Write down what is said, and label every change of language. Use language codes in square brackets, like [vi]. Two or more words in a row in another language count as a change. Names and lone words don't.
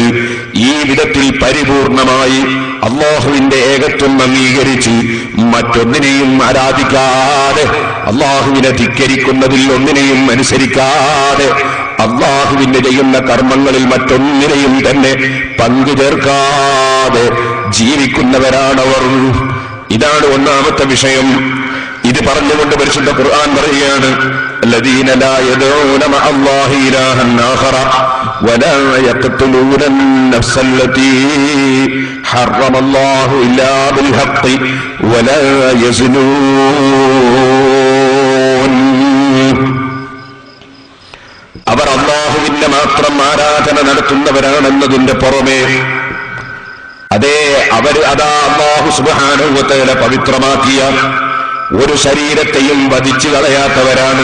[ml] ഈ വിധത്തിൽ പരിപൂർണമായി അല്ലാഹുവിന്റെ ഏകത്വം അംഗീകരിച്ച് മറ്റൊന്നിനെയും ആരാധിക്കാതെ, അല്ലാഹുവിനെ ധിക്കരിക്കുന്നതിൽ ഒന്നിനെയും അനുസരിക്കാതെ, അല്ലാഹുവിന്റെ ചെയ്യുന്ന കർമ്മങ്ങളിൽ മറ്റൊന്നിനെയും തന്നെ പങ്കുചേർക്കാതെ ജീവിക്കുന്നവരാണവർ. ഇതാണ് ഒന്നാമത്തെ വിഷയം. ഇത് പറഞ്ഞുകൊണ്ട് പരിശുദ്ധ ഖുർആൻ പറയുകയാണ്, [ar] الذين لا يدعون مع الله إلها آخر ولا يقتلون النفس التي حرم الله إلا بالحق ولا يزنون. [ml] അവർ അല്ലാഹുവിന്റെ മാത്രം ആരാധന നടത്തുന്നവരാണെന്നതിന്റെ പുറമെ അതേ അതാ [ar] الله سبحانه وتعالى [ml] പവിത്രമാക്കിയ ഒരു ശരീരത്തെയും വധിച്ചു കളയാത്തവരാണ്.